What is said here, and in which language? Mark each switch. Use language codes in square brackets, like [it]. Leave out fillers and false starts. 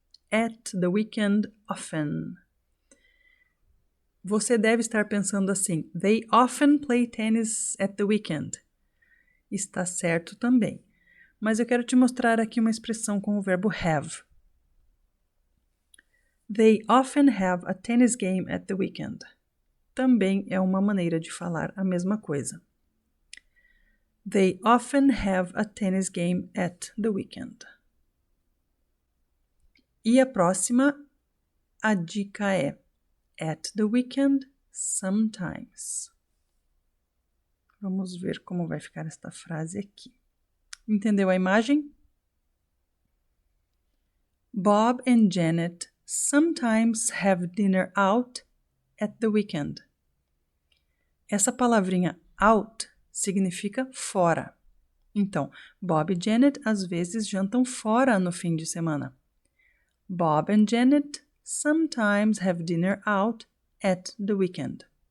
[en] At the weekend, often. [pt] Você deve estar pensando assim, [en] they often play tennis at the weekend. [pt] Está certo também. Mas eu quero te mostrar aqui uma expressão com o verbo have. [en] They often have a tennis game at the weekend. [pt] Também é uma maneira de falar a mesma coisa. [en] They often have a tennis game at the weekend. [pt] E a próxima, a dica é [en] at the weekend, sometimes. [pt] Vamos ver como vai ficar esta frase aqui. Entendeu a imagem? [en] Bob and Janet sometimes have dinner out at the weekend. [pt] Essa palavrinha out significa fora. Então, Bob e Janet às vezes jantam fora no fim de semana. [en] Bob and Janet sometimes have dinner out at the weekend.